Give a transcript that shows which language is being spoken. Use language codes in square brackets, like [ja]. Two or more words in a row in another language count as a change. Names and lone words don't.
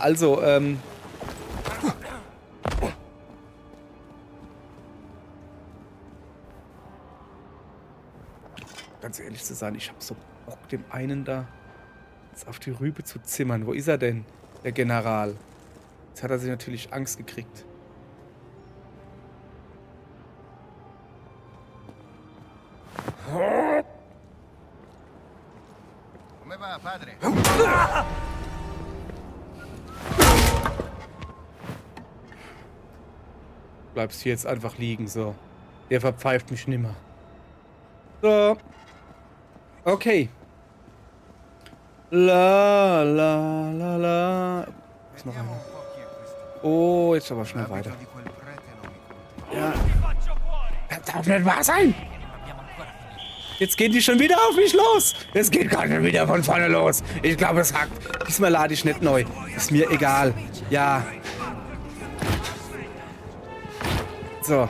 [de] Also, ganz ehrlich zu sein, ich habe so Bock, dem einen da jetzt auf die Rübe zu zimmern. Wo ist er denn, der General? Jetzt hat er sich natürlich Angst gekriegt. [it] Come va, padre? [de] Bleibst hier jetzt einfach liegen, so. Der verpfeift mich nimmer. So. Okay. La, la, la, la. Ist noch einer. Oh, jetzt aber schnell weiter. Ja. Das darf nicht wahr sein! Jetzt gehen die schon wieder auf mich los! Es geht gar nicht wieder von vorne los! Ich glaube, es hackt. Diesmal lade ich nicht neu. Ist mir egal. Ja. So.